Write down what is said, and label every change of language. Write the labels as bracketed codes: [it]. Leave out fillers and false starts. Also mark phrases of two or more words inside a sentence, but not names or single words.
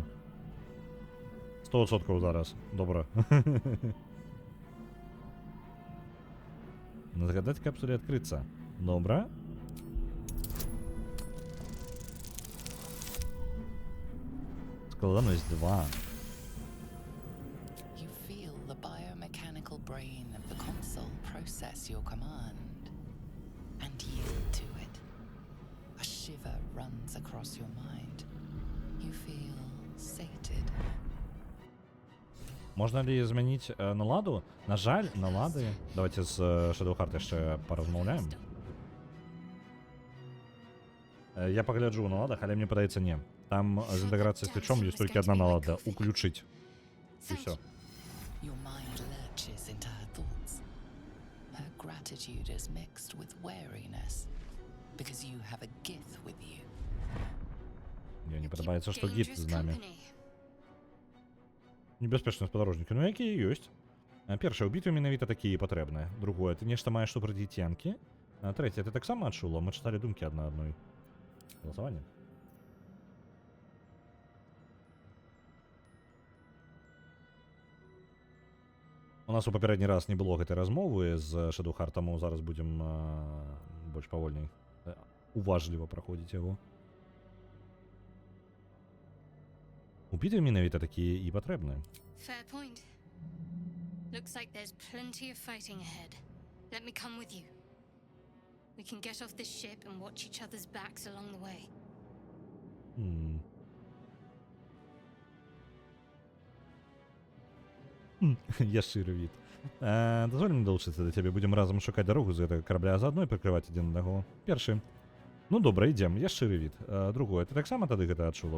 [be] 100% зараз. Добра. Загадаць капсуле адкрыцца. Добра. Складанасць 2. [en] You feel the biomechanical brain of the console process your command and yield to it. A shiver runs across your mind. You feel sated. [be] Можна ли змяніць наладу? На жаль, налады... Давайте з Shadow Heart яшчэ паразмаўляем. Я пагляджу ў наладах, але мне падаецца не. Там з інтэграцыяй з ключом ёсць толькі адна налада. Уключыць. І ўсё. [en] Your mind lurches into her thoughts. Her gratitude is mixed with wariness because you have a gith with you. [be] Мне не падабаецца, што гід з намі. Небяспечныя спадарожнікі, ну якія ёсць. Першае, у бітве менавіта такія патрэбныя. Другое, ты нешта маеш супраць дзіцянкі. Трэцяе, ты таксама адчула, мы чыталі думкі адна адной. Галасаванне. У нас у папярэдні раз не было гэтай размовы з Shadow Heart, таму зараз будзем больш павольней, уважліва праходзіць яго. У бітве менавіта такія і патрэбныя. [en] Fair point. Looks like there's plenty of fighting ahead. Let me come with you. We can get off this ship and watch each other's backs along the way. [be] Я шчыры від. Дазволь мне далучыцца да цябе, будзем разам шукаць дарогу з гэтага карабля, а заадно і прыкрываць адзін аднаго. Першы. Ну добра, ідзем, я шчыры від. Другое, ты таксама тады гэта адчула?